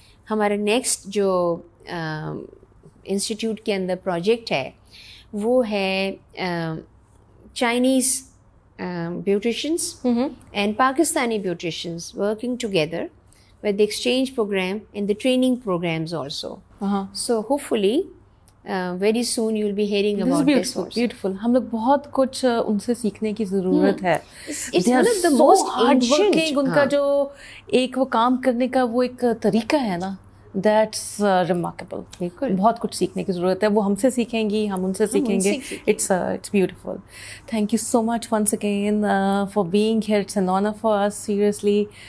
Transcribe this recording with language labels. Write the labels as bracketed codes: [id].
[ur] ہمارا نیکسٹ جو انسٹیٹیوٹ کے اندر پروجیکٹ ہے وہ ہے [en] Chinese beauticians and Pakistani beauticians working together with the exchange program and the training programs also. So hopefully very soon you will be hearing about this also. Beautiful. [ur] ہم لوگ بہت کچھ ان سے سیکھنے کی ضرورت ہے. [en] It's one of the most ancient. [ur] ان کا جو ایک وہ کام کرنے کا وہ ایک طریقہ ہے نا, [en] that's remarkable. [ur] بالکل بہت کچھ سیکھنے کی ضرورت ہے. وہ ہم سے سیکھیں گی, ہم ان سے سیکھیں گے. [en] It's beautiful. Thank you so much once again for being here. It's an honor for us, seriously.